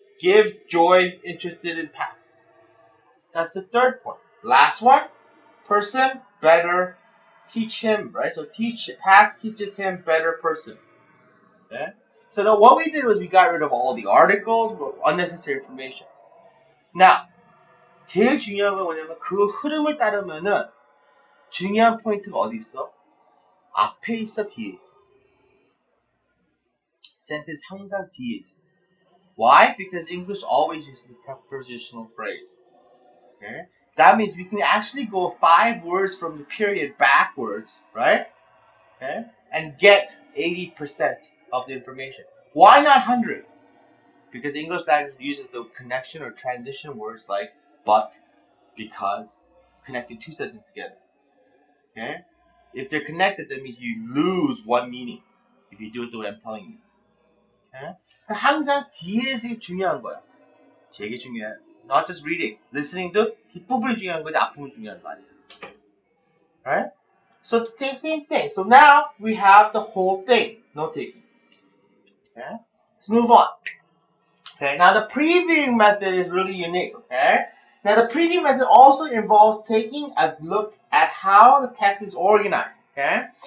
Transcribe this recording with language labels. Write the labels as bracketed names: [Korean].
[English] Give, joy, interested in past. That's the third point. Last one. Person, better, teach him. Right? So past teaches him, better person. Okay? So now what we did was we got rid of all the articles, unnecessary information. [Korean] Now, 제일 중요한 건 뭐냐면 그 흐름을 따르면은 중요한 포인트가 어디 있어? 앞에 있어, 뒤에 있어. Sentence 항상 뒤에 있어. [English] Why? Because English always uses a prepositional phrase. Okay? That means we can actually go 5 words from the period backwards, right? Okay? And get 80% of the information. Why not 100? Because English language uses the connection or transition words like but, because, connecting 2 sentences together. Okay? If they're connected, that means you lose one meaning if you do it the way I'm telling you. Okay? [Korean] 항상 뒤에서 중요한 거야. 되게 중요해. [English] Not just reading. [Korean] Listening도 뒷부분이 중요한 거지 앞부분이 중요한 거 아니야. [English] Right? So same thing. So now we have the whole thing. No taking. Okay? Let's move on. Okay, now the previewing method is really unique, okay? Now the previewing method also involves taking a look at how the text is organized, okay?